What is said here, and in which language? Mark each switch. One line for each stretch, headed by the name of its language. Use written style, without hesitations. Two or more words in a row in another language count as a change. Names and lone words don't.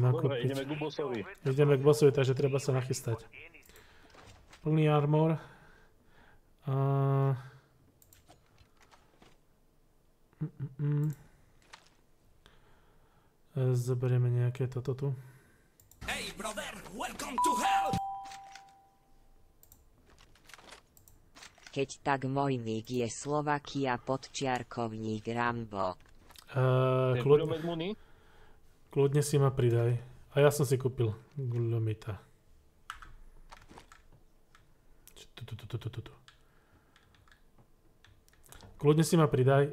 Slovak: Dobre, nakúpiť. ideme k bossovi. Ideme k bossovi, takže treba sa nachystať. Plný armor. Zoberieme nejaké toto tu.
English: Hey brother, welcome to hell!
Slovak: Keď tak môj nick je Slovakia podčiarkovník Rambo. Kľudne si ma pridaj. A ja som si kúpil guľomita. Kľudne si ma pridaj.